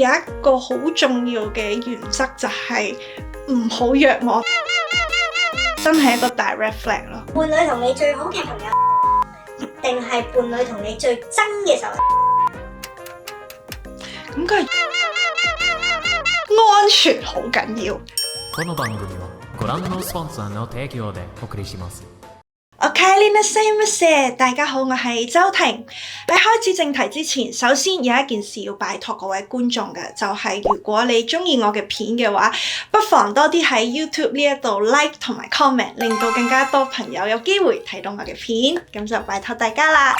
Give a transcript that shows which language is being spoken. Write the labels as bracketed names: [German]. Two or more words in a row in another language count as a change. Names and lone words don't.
[Cantonese] 有一個好重要嘅原則就係唔好約我，真係一個大 [English] red flag [Cantonese] 咯。伴侶同你最好嘅朋友，定係伴侶同你最憎嘅時候？咁佢安全好緊要。 [Japanese] この番組はご覧のスポンサーの提供でお送りします。 [Cantonese] 大家好，我係周庭。喺開始正題之前，首先有一件事要拜託各位觀眾嘅，就係如果你中意我嘅片嘅話，不妨多啲喺 YouTube 呢一度 like 同埋 comment， 令到更加多朋友有機會睇到我嘅片，咁就拜託大家啦。